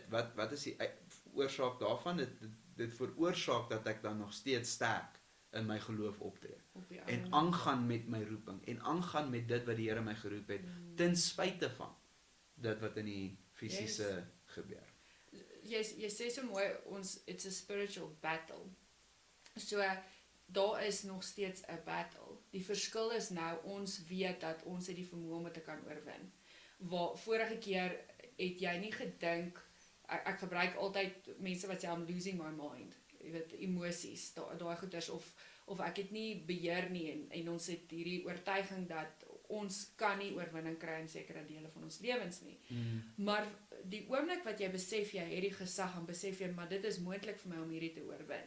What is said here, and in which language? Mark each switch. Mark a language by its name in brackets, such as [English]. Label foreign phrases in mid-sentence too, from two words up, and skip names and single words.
[Afrikaans] Wat is die oorsaak daarvan? Dit veroorsaak dat ek dan nog steeds sterk in my geloof optree. En aangaan met my roeping en aangaan met dit wat die Here my geroep het, ten spyte van dit wat in die fisiese gebeur. Jy sê so mooi, [English] it's a spiritual battle. [Afrikaans] So daar is nog steeds 'n battle. Die verskil is nou, ons weet dat ons het die vermoë om dit te kan oorwin. Waar vorige keer het jy nie gedink, ek gebruik altyd mense wat sê [English] I'm losing my mind, [Afrikaans] jy weet, emosies, daai goeders, of ek het nie beheer nie, en ons het hierdie oortuiging dat ons kan nie oorwinning kry in sekere dele van ons lewens nie. Maar die oomblik wat jy besef jy het die gesag, en besef jy, maar dit is moontlik vir my om hierdie te oorwin.